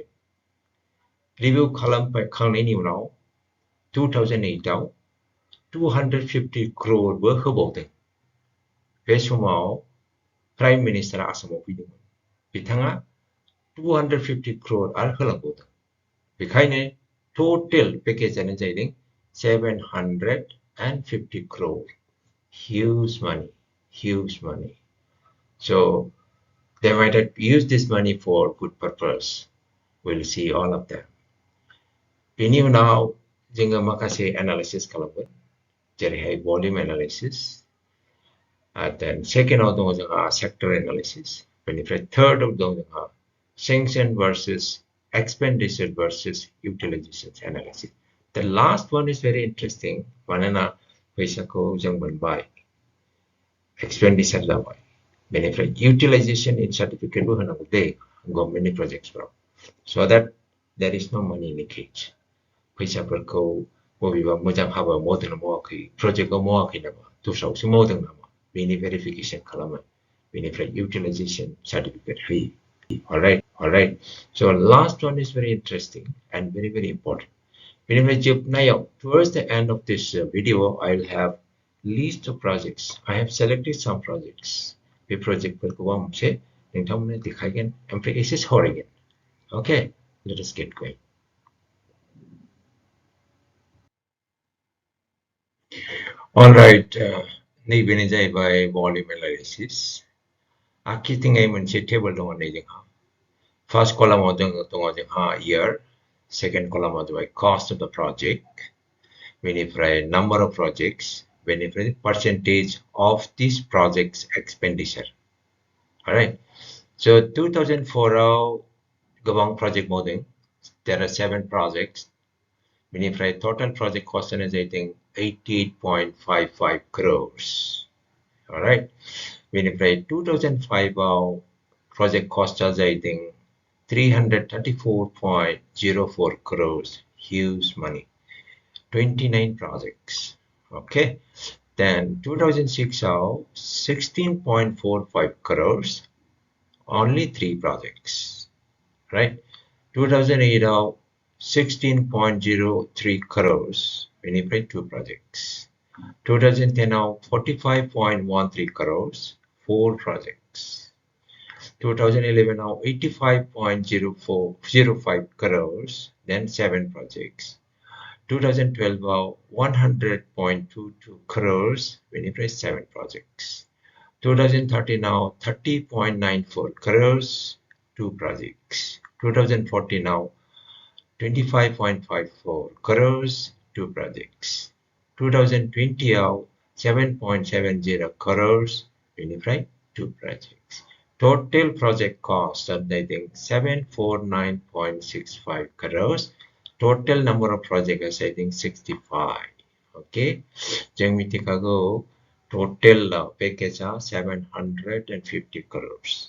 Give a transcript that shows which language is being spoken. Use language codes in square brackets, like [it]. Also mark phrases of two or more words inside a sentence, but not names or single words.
[brx] रिभिउ खालामखांनायनि उनाव 2008 आव 250 crore बो होबावदों। बे समाव प्राइम मिनिस्टारा आसामाव फैदोंमोन। बिथाङा 250 crore आरो होलांबावदों। बेखायनो टोटेल पेकेजानो जाहैदों 750 crore. [en] Huge money, huge money. So they might have used this money for good purpose. We'll see all of them. [brx] बेनि उनाव जोङो माखासे एनालिसिस खालामगोन जेरैहाय [en] volume analysis [brx] then सेकेन्डआव दङ जोंहा [en] sector analysis [brx] बेनिफ्राय थार्डआव दं जोंहा [en] sanction versus expenditure versus utilization analysis. The last one is very interesting [brx] मानोना फैसाखौ जों मोनबाय एक्सपेन्डिचार जाबाय बेनिफ्राय [en] utilization in certificate [brx] बो होनांगौ दे गभर्नमेन्टनि प्रजेक्टसफोराव [en] so that there is no money leakage. [brx] फैसाफोरखौ बबेबा मोजां हाबा मावदों ना मावाखै प्रजेक्टआव मावाखै नामा दस्रायावसो मावदों नामा बेनि भेरिफिकेसन खालामो बेनिफ्राय [en] utilization certificate [brx] होयो. [en] Alright. So last one is very interesting and very important. [brx] बेनिफ्राय जोबनायाव [en] towards the end of this video I'll have list of projects. I have selected some projects. [brx] बे प्रजेक्टफोरखौ आं मोनसे नोंथांमोननो देखायगोन ओमफ्राय एसे सावरायगोन. [en] Okay, let us get going. Alright, [brx] नैबेनो जाहैबाय [en] volume analysis [brx] आखिथिङै मोनसे टेबल दङ नै जोंहा फार्स्ट कलामाव दङ जोंहा year सेकेन्ड कलामाव जाबाय [en] cost of the project [brx] बेनिफ्राय [en] number of projects [brx] बेनिफ्राय [en] percentage of this project's expenditure. Alright, so [brx] 2004 आव गोबां प्रजेक्ट मावदों. [en] There are 7 projects. बेनिफ्राय total project cost [brx] आनो जाहैदों [en] 88.55 crores. [brx] Alright, बेनिफ्राय 2005 आव [en] project cost [brx] आ जाहैदों 334.04 crores. [en] Huge money. 29 projects. Okay, then 2006 आव 16.45 crores. Only 3 projects. Right, 2008 आव 16.03 crores, बेनिफ्राय 2 projects. 2010 आव 45.13 crores, 4 projects. 2011 आव 85.05 crores, then 7 projects. 2012 आव 100.22 crores, बेनिफ्राय 7 projects. 2013 आव 30.94 crores, 2 projects. 2014 आव 25.54 crores, 2 projects. 2020 आव 7.70 crores, बेनिफ्राय 2 projects. Total project cost, I think 749.65 crores. Total number of projects, I think 65. Okay. Jangmitikago total package 750 crores.